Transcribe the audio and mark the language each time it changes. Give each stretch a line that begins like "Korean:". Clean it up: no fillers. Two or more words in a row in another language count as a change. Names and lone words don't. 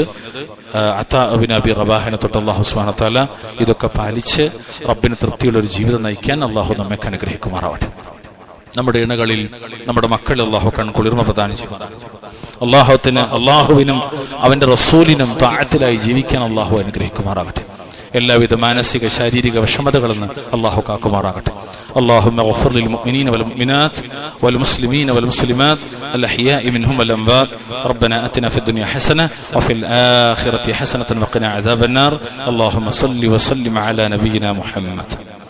Malayalam: അതാ ഇബ്നു അബി റബാഹിനെ തൊട്ട്
Arabic: الله سبحانه وتعالى
Malayalam: ഇതൊക്കെ പാലിച്ച് റബ്ബിന് തൃപ്തിയുള്ള ഒരു ജീവിതം നയിക്കാൻ അള്ളാഹു നമ്മെ അനുഗ്രഹിക്കുമാറാവട്ടെ. നമ്മുടെ ഇണകളിൽ നമ്മുടെ മക്കളിൽ അള്ളാഹു കൺകുളിർമ പ്രദാനം ചെയ്യുമാറാവട്ടെ. അള്ളാഹുവിനും അവന്റെ റസൂലിനും തഅത്തിലായി ജീവിക്കാൻ അള്ളാഹു അനുഗ്രഹിക്കുമാറാകട്ടെ. എല്ലാവിധ മാനസിക ശാരീരിക വിഷമതകളിൽ നിന്ന് അള്ളാഹു കാക്കുമാറാകട്ടെ.
Arabic: اللهم اغفر للمؤمنين والمؤمنات والمسلمين والمسلمات الأحياء منهم والأموات. ربنا آتنا في الدنيا حسنة وفي الآخرة حسنة وقنا عذاب النار. اللهم صل وسلم على نبينا محمد.